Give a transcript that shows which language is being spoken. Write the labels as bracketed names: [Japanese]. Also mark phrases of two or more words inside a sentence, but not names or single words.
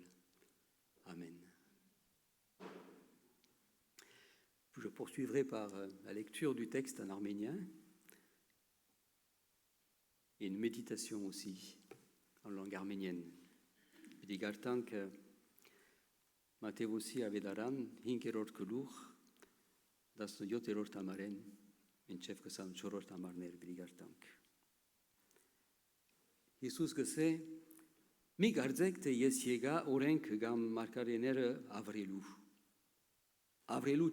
[French] Amen. Je poursuivrai par la lecture du texte en arménien et une méditation aussi en langue arménienne. [Armenian] Digartank Matevosի Ավետարան 5-րդ գլուխ 17-րդ համարեն մինչև 24-րդ համարներ դիգարտանք։ Հիսուս գսե մի գարձեք թե ես եկա օրենք կամ մարգարեները ավրելու